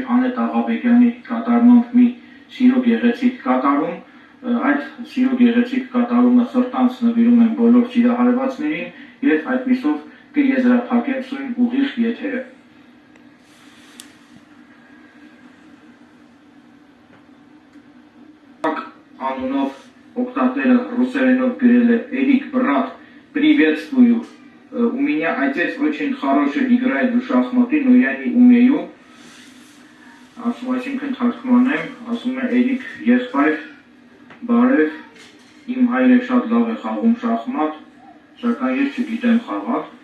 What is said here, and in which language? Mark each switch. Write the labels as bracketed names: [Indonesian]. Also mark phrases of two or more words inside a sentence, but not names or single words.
[Armenian] Անետ Աղաբեկյանի կատարմամբ մի սիրո գեղեցիկ կատարում, այդ սիրո գեղեցիկ կատարումը սրտանց նվիրում եմ բոլոր սիրահարվածներին եւ այդպիսով կեզրափակեմ սույն ուղիղ եթերը։ Անունով օգտատերը ռուսերենով գրել է [Russian] Эрик брат, приветствую. У меня отец очень хороший играет в шахматы, но я не умею. [Armenian] Ասում այսինքն թարգմանեմ, ասում է Էրիկ եղբայր, բարև, իմ հայրը շատ լավ է խաղում շախմատ, սակայն ես չգիտեմ խաղալ։